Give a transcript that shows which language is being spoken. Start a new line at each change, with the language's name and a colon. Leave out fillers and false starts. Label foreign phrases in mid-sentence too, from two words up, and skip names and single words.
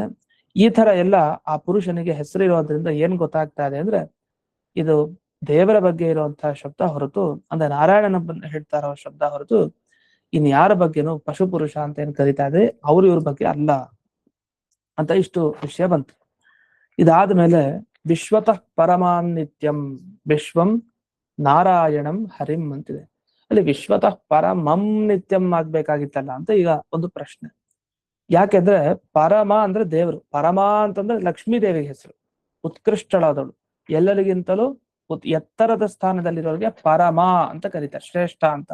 Kannada: ಈ ತರ ಎಲ್ಲ ಆ ಪುರುಷನಿಗೆ ಹೆಸರಿರೋದ್ರಿಂದ ಏನ್ ಗೊತ್ತಾಗ್ತಾ ಇದೆ ಅಂದ್ರೆ, ಇದು ದೇವರ ಬಗ್ಗೆ ಇರುವಂತಹ ಶಬ್ದ ಹೊರತು, ಅಂದ್ರೆ ನಾರಾಯಣನ ಹೇಳ್ತಾ ಇರೋ ಶಬ್ದ ಹೊರತು ಇನ್ ಯಾರ ಬಗ್ಗೆನೂ ಪಶು ಪುರುಷ ಅಂತ ಏನ್ ಕರೀತಾ ಇದೆ ಅವ್ರು ಇವ್ರ ಬಗ್ಗೆ ಅಲ್ಲ ಅಂತ ಇಷ್ಟು ವಿಷಯ ಬಂತು.
Sanskrit: ಇದಾದ್ಮೇಲೆ ವಿಶ್ವತಃ ಪರಮಾನ್ ನಿತ್ಯಂ ವಿಶ್ವಂ ನಾರಾಯಣಂ ಹರಿಂ ಅಂತಿದೆ.
Kannada: ಅಲ್ಲಿ
Sanskrit: ವಿಶ್ವತಃ ಪರಮಂ ನಿತ್ಯಂ
Kannada: ಆಗ್ಬೇಕಾಗಿತ್ತಲ್ಲ ಅಂತ ಈಗ ಒಂದು ಪ್ರಶ್ನೆ. ಯಾಕೆಂದ್ರೆ ಪರಮ ಅಂದ್ರೆ ದೇವರು, ಪರಮ ಅಂತಂದ್ರೆ ಲಕ್ಷ್ಮೀ ದೇವಿಗೆ ಹೆಸರು, ಉತ್ಕೃಷ್ಟಳಾದವಳು, ಎಲ್ಲರಿಗಿಂತಲೂ ಎತ್ತರದ ಸ್ಥಾನದಲ್ಲಿರೋರಿಗೆ ಪರಮ ಅಂತ ಕರೀತಾರೆ, ಶ್ರೇಷ್ಠ ಅಂತ.